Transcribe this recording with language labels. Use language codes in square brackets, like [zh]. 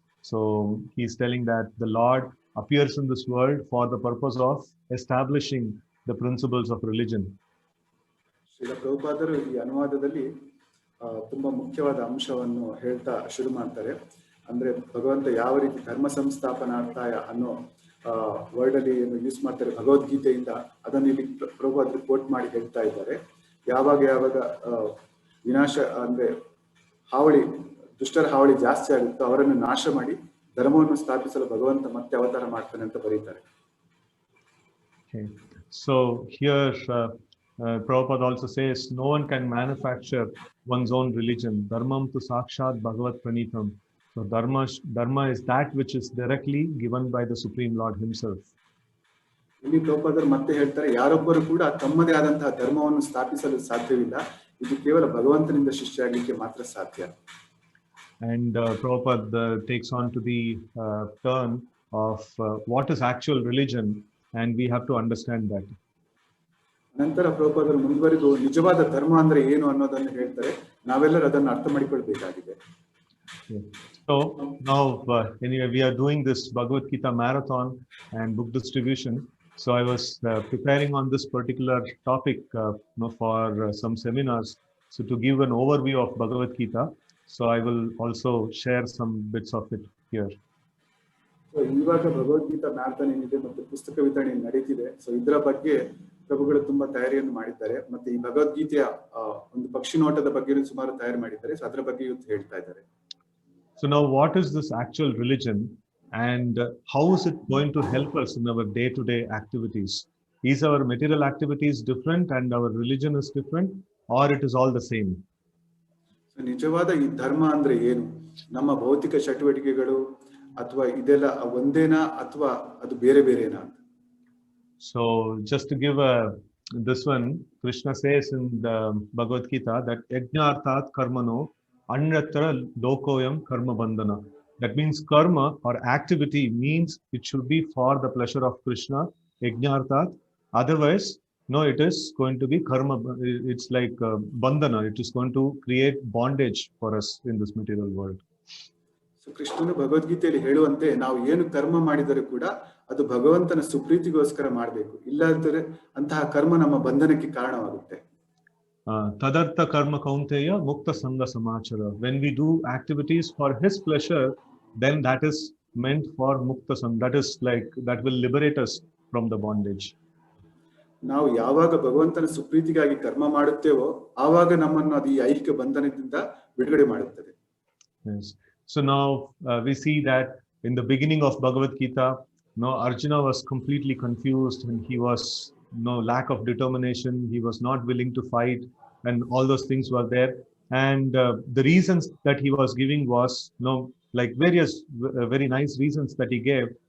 [en] So he is telling that the Lord appears in this world for the purpose of establishing the principles of religion. [kn] Srila ಪ್ರಭುಪಾದರು ಈ ಅನುವಾದದಲ್ಲಿ ತುಂಬಾ ಮುಖ್ಯವಾದ ಅಂಶವನ್ನು ಹೇಳ್ತಾ ಶುರು ಮಾಡ್ತಾರೆ. ಅಂದ್ರೆ ಭಗವಂತ ಯಾವ ರೀತಿ [sa] ಧರ್ಮ ಸಂಸ್ಥಾಪನಾರ್ಥಾಯ [kn] ಅನ್ನೋ ವರ್ಡ್ ಅಲ್ಲಿ ಏನು ಯೂಸ್ ಮಾಡ್ತಾರೆ ಭಗವದ್ಗೀತೆಯಿಂದ, ಅದನ್ನು ಇಲ್ಲಿ ಪ್ರಭುಪಾದರು ಕೋಟ್ ಮಾಡಿ ಹೇಳ್ತಾ ಇದ್ದಾರೆ. ಯಾವಾಗ ವಿನಾಶ ಅಂದ್ರೆ ಹಾವಳಿ, ದುಷ್ಟರ ಹಾವಳಿ ಜಾಸ್ತಿ ಆಗುತ್ತೋ ಅವರನ್ನು ನಾಶ ಮಾಡಿ ಧರ್ಮವನ್ನು ಸ್ಥಾಪಿಸಲು ಭಗವಂತ ಮತ್ತೆ ಅವತಾರ ಮಾಡ್ತಾನೆ ಅಂತ ಬರೀತಾರೆ. [en] Okay. So here Prabhupada also says no one can manufacture one's own religion. [sa] Dharmam tu sakshat bhagavat pranitam. [en] So dharma is that which is directly given by the Supreme Lord himself. [kn] ಇಲ್ಲಿ ಪ್ರಭುಪಾದರು ಮತ್ತೆ ಹೇಳ್ತಾರೆ, ಯಾರೊಬ್ಬರು ಕೂಡ ತಮ್ಮದೇ ಆದಂತಹ ಧರ್ಮವನ್ನು ಸ್ಥಾಪಿಸಲು ಸಾಧ್ಯವಿಲ್ಲ, ಇದು ಕೇವಲ ಭಗವಂತನಿಂದ ಶಿಷ್ಯರಾಗಲಿಕ್ಕೆ ಮಾತ್ರ ಸಾಧ್ಯ. [en] And Prabhupada takes on to the turn of what is actual religion, and we have to understand that. [kn] ನಂತರ ಪ್ರಭುಪಾದರು ಮುಂದುವರಿದು ನಿಜವಾದ ಧರ್ಮ ಅಂದ್ರೆ ಏನು ಅನ್ನೋದನ್ನು ಹೇಳ್ತಾರೆ. ನಾವೆಲ್ಲರೂ ಅದನ್ನು ಅರ್ಥ ಮಾಡಿಕೊಳ್ಬೇಕಾಗಿದೆ. [en] So now anyway, we are doing this Bhagavad Gita marathon and book distribution. So I was preparing on this particular topic for some seminars. So to give an overview of Bhagavad Gita, so I will also share some bits of it here. [kn] So ಇವಾಗ Bhagavad Gita marathon ಏನಿದೆ ಮತ್ತು ಪುಸ್ತಕ ವಿತರಣೆ ನಡೀತಿದೆ. So ಇದರ ಬಗ್ಗೆ ಪ್ರಭುಗಳು ತುಂಬಾ ತಯಾರಿಯನ್ನು ಮಾಡಿದ್ದಾರೆ. ಮತ್ತೆ ಈ ಭಗವದ್ಗೀತೆಯ ಒಂದು ಪಕ್ಷಿ ನೋಟದ ಬಗ್ಗೆ ಸುಮಾರು ತಯಾರಿ ಮಾಡಿದ್ದಾರೆ. ಸೊ ಅದರ ಬಗ್ಗೆ ಇವತ್ತು ಹೇಳ್ತಾ ಇದ್ದಾರೆ. [en] So now what is this actual religion and how is it going to help us in our day-to-day activities? Is our material activities different and our religion is different, or it is all the same? [kn] So ನಿಜವಾದ ಈ ಧರ್ಮ ಅಂದ್ರೆ ಏನು? ನಮ್ಮ ಭೌತಿಕ ಚಟುವಟಿಕೆಗಳು ಅಥವಾ ಇದೆಲ್ಲ ಒಂದೇನಾ ಅಥವಾ ಅದು ಬೇರೆ ಬೇರೆನಾ? [en] So just to give this one, Krishna says in the Bhagavad Gita that [sa] yajnartat karmano anyatra lokoyam karma bandhana. [en] That means karma or activity means it should be for the pleasure of Krishna, yajnartat. Otherwise, no, it is going to be karma. It's like bandhana. It is going to create bondage for us in this material world. [kn] So ಕೃಷ್ಣನು ಭಗವದ್ಗೀತೆಯಲ್ಲಿ ಹೇಳುವಂತೆ ನಾವು ಏನು ಕರ್ಮ ಮಾಡಿದರೂ ಕೂಡ ಅದು ಭಗವಂತನ ಸುಪ್ರೀತಿಗೋಸ್ಕರ ಮಾಡಬೇಕು, ಇಲ್ಲಾದರೆ ಅಂತಹ ಕರ್ಮ ನಮ್ಮ ಬಂಧನಕ್ಕೆ ಕಾರಣವಾಗುತ್ತೆ. [sa] Tadartha karma kaunteya mukta sangha samachara. [en] When we do activities for his pleasure, then that is meant for mukta sangha. That is like that will liberate us from the bondage. [kn] ನಾವು ಯಾವಾಗ ಭಗವಂತನ ಸುಪ್ರೀತಿಗಾಗಿ ಕರ್ಮ ಮಾಡುತ್ತೇವೋ ಆವಾಗ ನಮ್ಮನ್ನು ಅದು ಈ ಐಹಿಕ ಬಂಧನದಿಂದ ಬಿಡುಗಡೆ ಮಾಡುತ್ತದೆ. [en] Yes. So now we see that in the beginning of Bhagavad Gita, Arjuna was completely confused and he was lack of determination. He was not willing to fight, and all those things were there. And the reasons that he was giving was like various very nice reasons that he gave.